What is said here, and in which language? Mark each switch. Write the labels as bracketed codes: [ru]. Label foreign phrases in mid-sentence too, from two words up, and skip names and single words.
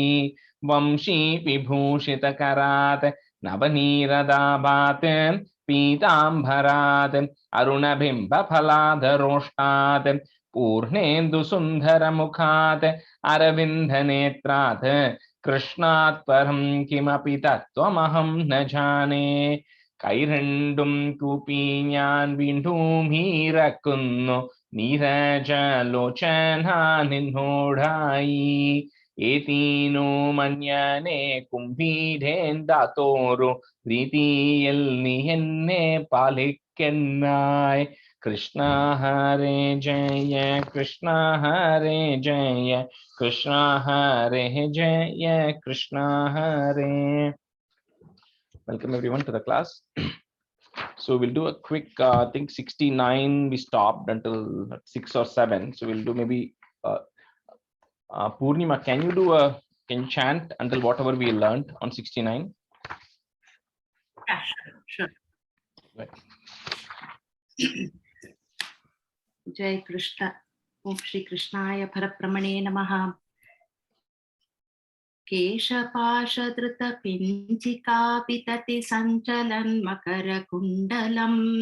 [sa] वंशी विभूषितकरात् नवनीरदाभात् पीतांबरात् अरुणबिम्बफलाधरोष्टात् पूर्णेन्दुसुन्दरमुखात् अरविन्दनेत्रात् कृष्णात् परं किमपि तत्त्वमहं न जाने। [ml] കൈരണ്ടും കൂപ്പി ഞാൻ വീണ്ടും ഇറക്കുന്നു നീരജലോചന നിന്നോടായി. ഏതീനു മഞ്ഞനെ കുംഭീരേന്ദാത്തോരു പ്രീതിയിൽ നീ എന്നെ പാലിക്കെന്നായി. [sa] കൃഷ്ണ ഹരേ ജയ കൃഷ്ണ ഹരേ ജയ കൃഷ്ണ ഹരേ ജയ കൃഷ്ണ ഹരേ. [en] Welcome everyone to the class. So we'll do a quick, I think 69 we stopped until 6 or 7. So we'll do maybe Purnima, can you chant until whatever we learned on 69? Yeah, sure. Right. [sa] जय कृष्ण. ॐ श्री कृष्णाय परब्रह्मणे नमः. केशपाशधृतपिञ्चिका वितति सञ्चलन् मकरकुण्डलम्